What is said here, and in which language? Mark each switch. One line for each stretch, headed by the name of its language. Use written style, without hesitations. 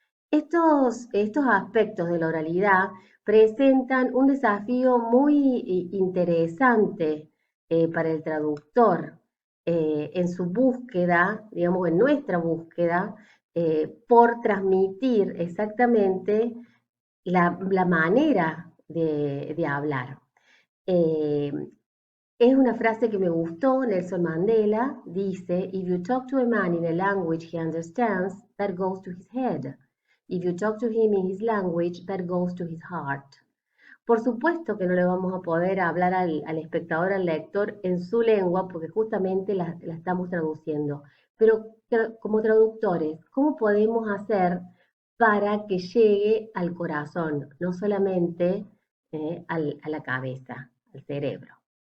Spanish: Estos aspectos de la oralidad presentan un desafío muy interesante para el traductor en su búsqueda, digamos, en nuestra búsqueda, por transmitir exactamente la manera de hablar. Eh, Es una frase que me gustó, Nelson Mandela dice,
English: "If you talk to a man in a language he understands, that goes to his head. If you talk to him in his language, that goes to his heart."
Spanish: Por supuesto que no le vamos a poder hablar al espectador, al lector, en su lengua, porque justamente la estamos traduciendo. Pero como traductores, ¿cómo podemos hacer para que llegue al corazón, no solamente a la cabeza, al cerebro?